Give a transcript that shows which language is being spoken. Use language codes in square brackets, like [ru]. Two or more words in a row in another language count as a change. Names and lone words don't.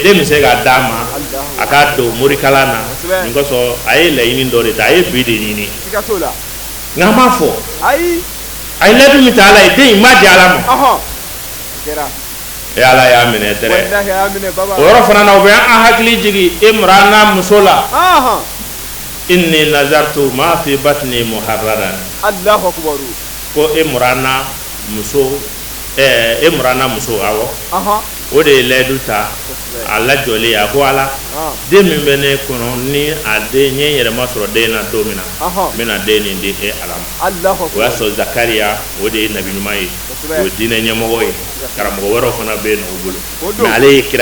[bm] den bɛ se ka d'a ma a k'a don morikalan na nin kosɔn a ye laɲini dɔ de ta a ye bi de ɲini nka an b'a fɔ a ye layidu min ta ala ye den in ma di ala ma ala y'a minɛ dɛrɛ o yɔrɔ fana na o bɛ an hakili jigin Imrana muso la [ar] إني نذرت ما في بطني محررا [bm] ko Imrana muso awɔ o de ye layidu ta a lajɔlen a ko ala den min bɛ ne kɔnɔ ni a den n ye yɛrɛma sɔrɔ den na don min na n bɛna den nin di ala ma o y'a sɔrɔ Zakariya o de ye nabi ɲuman ye o ye diinɛ ɲɛmɔgɔ ye karamɔgɔ wɛrɛw fana bɛ yen nɔ o bolo mais ale ye kira